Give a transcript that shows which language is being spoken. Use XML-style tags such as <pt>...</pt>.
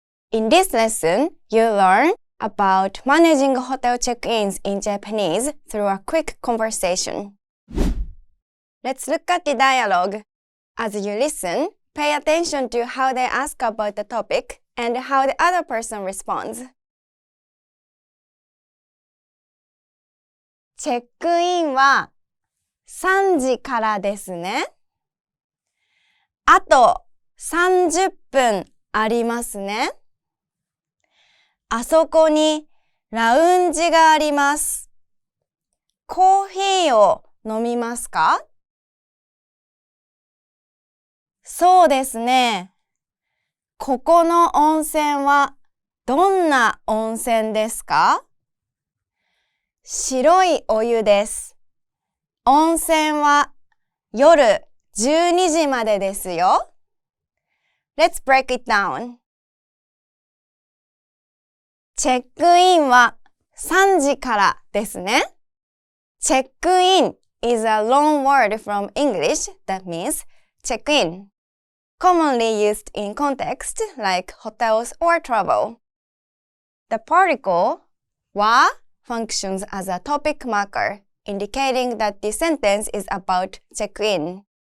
<en>In this lesson, you'll learn about managing hotel check-ins in Japanese through a quick conversation. Let's look at the dialogue. As you listen, pay attention to how they ask about the topic and how the other person responds.</en> <ja>チェックインは3時からですね。あと30分ありますね。あそこにラウンジがあります。コーヒーを飲みますか？そうですね。ここの温泉はどんな温泉ですか？白いお湯です。温泉は夜12時までですよ。</ja> <en>Let's break it down.</en> <ja>チェックインは3時からですね。</ja> <en>チェックイン is a long word from English that means check in, commonly used in context like hotels or travel. The particle は functions as a topic marker, indicating that the sentence is about check-in.</en>